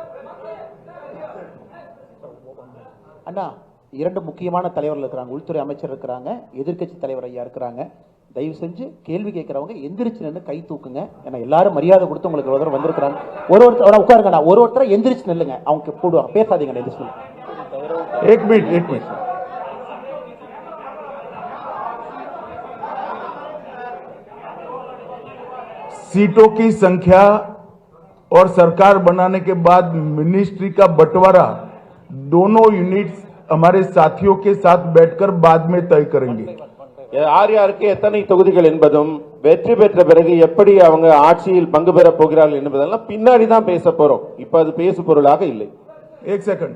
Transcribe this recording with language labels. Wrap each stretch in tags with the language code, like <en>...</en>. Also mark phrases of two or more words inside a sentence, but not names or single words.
<ta>அண்ணா, இரண்டு முக்கியமான தலைவர்கள் இருக்கிறாங்க, உள்துறை அமைச்சர் இருக்கிறாங்க, எதிர்க்கட்சி தலைவர் ஐயா இருக்கிறாங்க. தயவு செஞ்சு கேள்வி கேட்கறவங்க எந்திரிச்சு நின்று கை தூக்குங்க. ஏன்னா எல்லாரும் மரியாதை கொடுத்து உங்களுக்கு ஒருத்தர் வந்திருக்கிறாங்க. ஒருத்தர் உட்காருங்கண்ணா, ஒருத்தரை எந்திரிச்சு நில்லுங்க, அவங்க போடுவாங்க, பேசாதீங்க. எந்திரிச்சு</ta> <hi>एक मिनट सीटों की संख्या और सरकार बनाने के बाद मिनिस्ट्री का बंटवारा दोनों यूनिट्स हमारे साथियों के साथ बैठकर बाद में तय करेंगे।</hi> <ta>யார் யாருக்கு எத்தனை தொகுதிகள் என்பதும், வெற்றி பெற்ற பிறகு எப்படி அவங்க ஆட்சியில் பங்கு பெற போகிறார்கள் என்பதெல்லாம் பின்னாடி தான் பேச போறோம். இப்ப அது பேசு பொருளாக இல்லை.</ta> <hi>एक सेकंड</hi>